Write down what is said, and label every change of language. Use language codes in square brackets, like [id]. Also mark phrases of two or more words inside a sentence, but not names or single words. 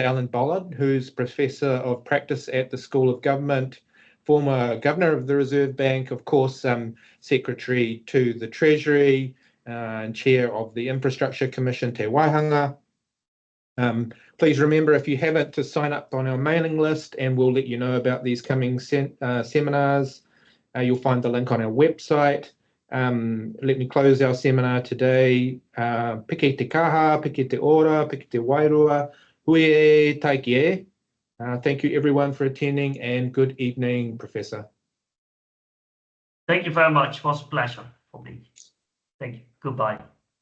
[en] Alan Bollard, who's Professor of Practice at the School of Government, former Governor of the Reserve Bank, of course, Secretary to the Treasury, and Chair of the Infrastructure Commission, Te Waihanga. Please remember, if you haven't, to sign up on our mailing list, and we'll let you know about these coming seminars. You'll find the link on our website. Let me close our seminar today. [mi] Piki te kaha, piki te ora, piki te wairua, hui e taiki e. [en] Thank you everyone for attending, and good evening, Professor. Thank you very much. It was a pleasure for me. Thank you. Goodbye.